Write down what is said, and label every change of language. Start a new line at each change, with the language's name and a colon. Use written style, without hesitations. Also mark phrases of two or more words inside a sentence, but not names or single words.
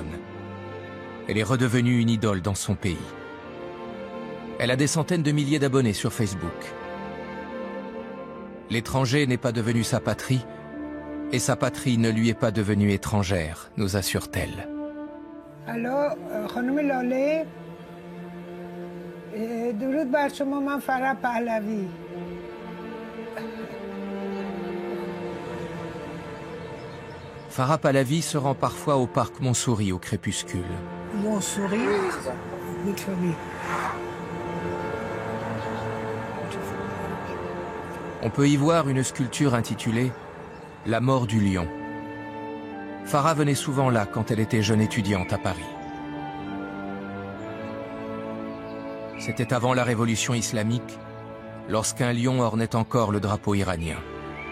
French: Elle est redevenue une idole dans son pays. Elle a des centaines de milliers d'abonnés sur Facebook. L'étranger n'est pas devenu sa patrie, et sa patrie ne lui est pas devenue étrangère, nous assure-t-elle. Alors,
Persian: خانم لاله درود بر شما من فرح پهلوی
French: Farah Pahlavi se rend parfois au parc Montsouris au crépuscule. Montsouris,
English: good for me.
French: On peut y voir une sculpture intitulée « La mort du lion ». Farah venait souvent là quand elle était jeune étudiante à Paris. C'était avant la révolution islamique, lorsqu'un lion ornait encore le drapeau iranien.